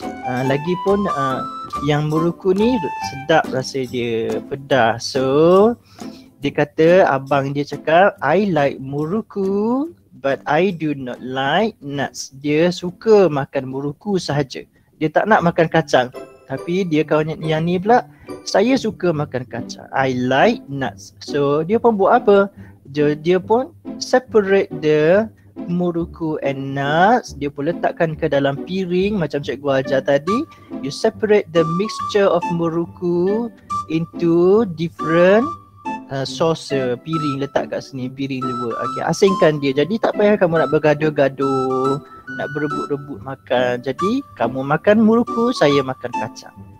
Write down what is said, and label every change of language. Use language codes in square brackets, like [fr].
[ms] Lagipun yang muruku ni sedap rasa dia, pedas. [en] So [ms] dia kata, abang dia cakap, [en] I like muruku but I do not like nuts. [ms] Dia suka makan muruku sahaja. Dia tak nak makan kacang. Tapi dia kawan yang ni pula, saya suka makan kacang. [en] I like nuts. [ms] So dia pun buat apa? Dia pun [en] separate the muruku and nuts. [ms] Dia pun letakkan ke dalam piring macam cikgu ajar tadi. [en] You separate the mixture of muruku into different saucer. [ms] Piring letak kat sini, piring dua. Okay, asingkan dia. Jadi tak payah kamu nak bergaduh-gaduh, nak berebut-rebut makan. Jadi kamu makan muruku, saya makan kacang.